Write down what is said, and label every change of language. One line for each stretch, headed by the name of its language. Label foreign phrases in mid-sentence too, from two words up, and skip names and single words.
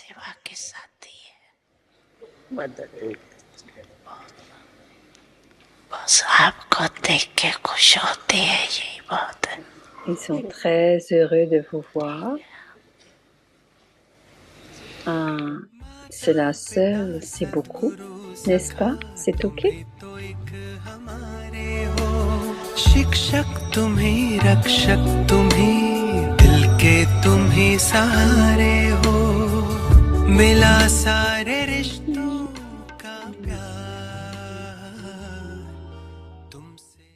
French: Ils sont très heureux de vous voir. Cela seul, c'est beaucoup, n'est-ce pas? C'est OK?
Hindi: शिक्षक तुम ही, रक्षक तुम ही, दिल के तुम ही सहारे हो, मिला सारे रिश्तों का प्यार तुमसे।